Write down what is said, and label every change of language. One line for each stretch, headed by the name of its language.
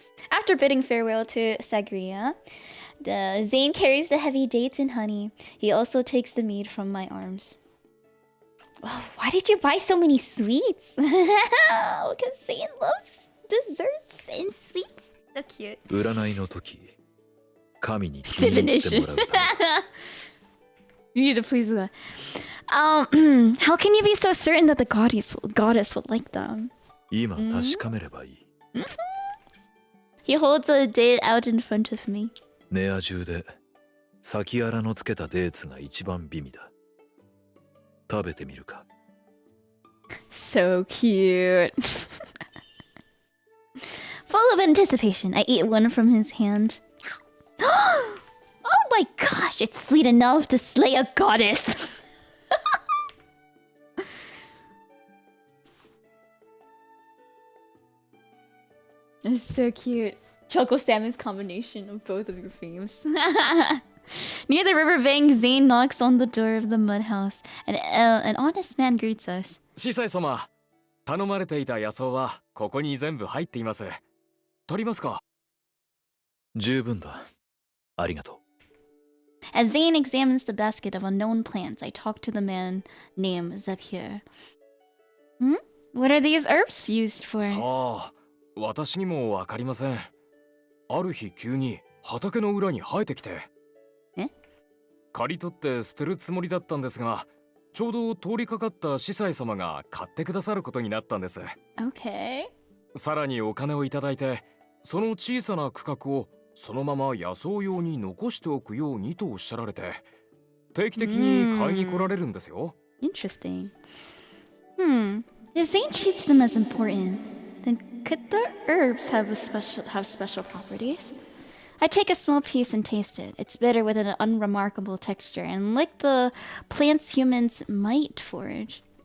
English: After bidding farewell to 𝐻𝒶𝓈𝒽𝓶, Zayne carries the heavy dates and honey. He also takes the mead from my arms. Oh, why did you buy so many sweets? Because Zayne loves desserts and sweets. So cute.
Japanese: 占いの時、神に気に入ってもらうため。
English: You need to please that. How can you be so certain that the goddess would like them?
Japanese: 今確かめればいい。
English: He holds a date out in front of me.
Japanese: ネア中で先原のつけたデーツが一番美味だ。食べてみるか。
English: So cute. Full of anticipation, I eat one from his hand. Oh my gosh, it's sweet enough to slay a goddess. It's so cute. Choco Salmon's combination of both of your themes. Near the riverbank, Zayne knocks on the door of the mud house, and an honest man greets us.
Japanese: 司祭様、頼まれていた野草はここに全部入っています。取りますか？十分だ。ありがとう。
English: As Zayne examines the basket of unknown plants, I talk to the man named 𝐻𝒶𝓈𝒽𝓶. What are these herbs used for?
Japanese: さあ、私にもわかりません。ある日急に畑の裏に生えてきて。刈り取って捨てるつもりだったんですが、ちょうど通りかかった司祭様が買ってくださることになったんです。
English: Okay.
Japanese: さらにお金をいただいて、その小さな区画をそのまま野草用に残しておくようにとおっしゃられて、定期的に買いに来られるんですよ。
English: Interesting. If Zayne treats them as important, then could the herbs have special properties? I take a small piece and taste it. It's bitter with an unremarkable texture, and like the plants humans might forage.